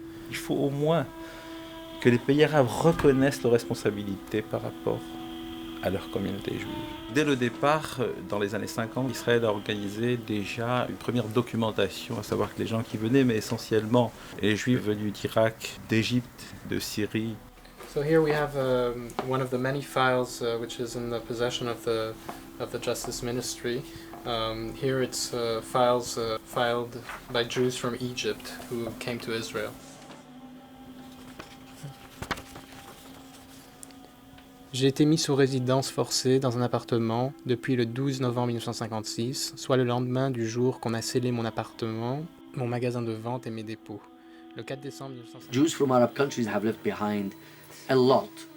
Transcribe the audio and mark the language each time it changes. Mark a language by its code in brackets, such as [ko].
[fr] Il faut au moins que les pays arabes reconnaissent leurs responsabilités par rapport à leur communauté juive. Dès le départ, dans les années 50, Israël a organisé déjà une première documentation, à savoir que les gens qui venaient, mais essentiellement les juifs venus d'Irak, d'Égypte, de Syrie. [en] So here we have one of the many files which is in the possession of the Justice Ministry. Here it's files filed by Jews from Egypt who came to Israel. [fr] J'ai été mis sous résidence forcée dans un appartement depuis le 12 novembre 1956, soit le lendemain du jour qu'on a scellé mon appartement, mon magasin de vente et mes dépôts. Le 4 décembre 1956. [en] Jews from Arab countries have left behind a lot.